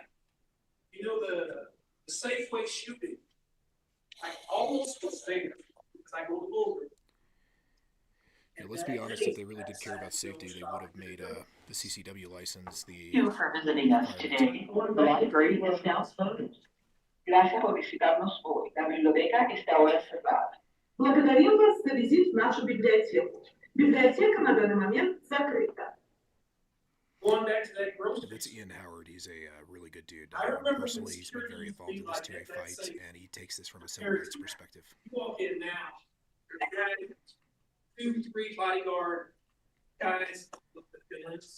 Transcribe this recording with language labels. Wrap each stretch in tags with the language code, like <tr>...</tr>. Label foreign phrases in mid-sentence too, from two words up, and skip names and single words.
<en>You know, the Safeway shooting, I almost was there because I go to Boulder. Yeah, let's be honest, if they really did care about safety, they would have made the CCW license the... Thank you for visiting us today. The library is now closed.</en> <es>Gracias por visitarnos hoy. La biblioteca está ahora cerrada.</es> <ru>Благодарим вас за визит в нашу библиотеку. Библиотека на данный момент закрыта.</ru> <en>Going back to that grocery. That's Ian Howard. He's a really good dude. Personally, he's been very involved in this TA fight, and he takes this from a civil rights perspective. You walk in now, there's 2, 3 bodyguard guys with the guns.</en>